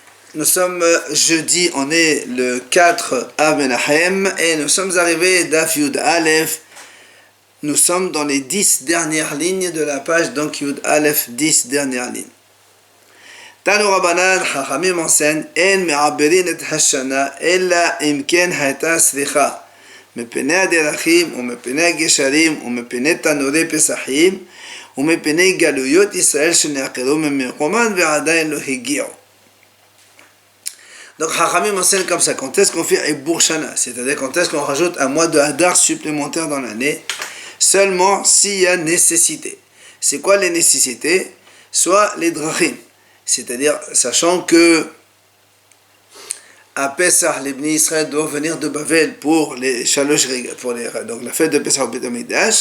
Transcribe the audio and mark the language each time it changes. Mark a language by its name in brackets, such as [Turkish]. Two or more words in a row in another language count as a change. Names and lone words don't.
[French] Nous sommes jeudi, on est le 4 Av Menahem et nous sommes arrivés d' [Hebrew] דף י"א. [French] Nous sommes dans les 10 dernières lignes de la page, donc Yud Aleph, 10 dernières lignes. [Hebrew] תנו רבנן, [French] Chachamim enseignent, [Hebrew] אין מעברין את השנה, אלא אם כן היתה צריכה, מפני הדרכים, או מפני הגשרים, או מפני תנורי פסחים, או מפני גלויות ישראל שנעקרו ממקומן ועדיין לא הגיעו. [French] Donc, Chachamim enseigne comme ça. Quand est-ce qu'on fait [Hebrew] עיבור שנה? [French] C'est-à-dire quand est-ce qu'on rajoute un mois de Hadar supplémentaire dans l'année? Seulement s'il y a nécessité. C'est quoi les nécessités? Soit les drachim. C'est-à-dire, sachant que à Pessah, les Bnei Israël doivent venir de Bavel pour les [Hebrew] שלוש רגלים, [French] donc la fête de Pessah au Beit HaMikdash.